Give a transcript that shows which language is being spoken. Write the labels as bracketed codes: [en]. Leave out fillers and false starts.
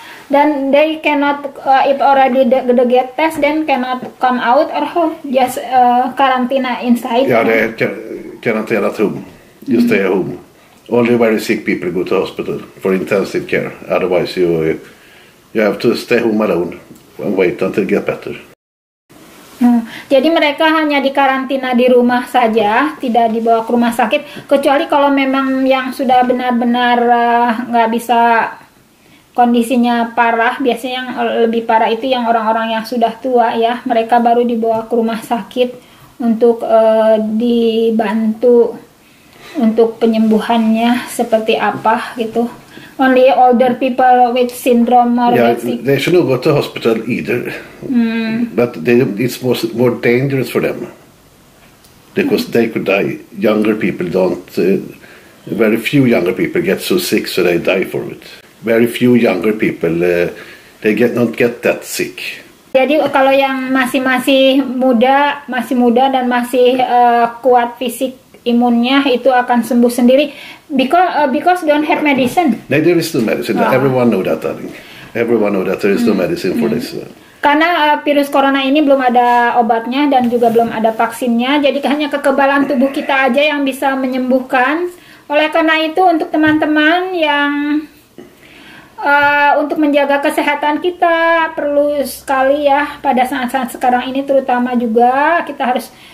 [en] Dan they cannot if already the get test then cannot come out or just karantina inside. Yeah, they quarantine at home. You stay at home. Only very sick people go to hospital for intensive care. Otherwise, you have to stay home alone and wait until it get better. [id] Jadi mereka hanya dikarantina di rumah saja, tidak dibawa ke rumah sakit. Kecuali kalau memang yang sudah benar-benar nggak bisa, kondisinya parah. Biasanya yang lebih parah itu yang orang-orang yang sudah tua ya. Mereka baru dibawa ke rumah sakit untuk dibantu untuk penyembuhannya seperti apa gitu. [en] Only older people with syndrome or they should not go to hospital either. But it's more dangerous for them because they could die. Younger people don't. Very few younger people get so sick so they die for it. Very few younger people they not get that sick. [id] Jadi kalau yang masih muda dan masih kuat fisik imunnya itu akan sembuh sendiri [en] because don't have medicine. No, there is no medicine. Everyone know that, darling. Everyone know that there is no medicine for this. [id] Karena virus corona ini belum ada obatnya dan juga belum ada vaksinnya. Jadi hanya kekebalan tubuh kita aja yang bisa menyembuhkan. Oleh karena itu untuk teman-teman yang untuk menjaga kesehatan kita perlu sekali ya pada saat-saat sekarang ini terutama juga kita harus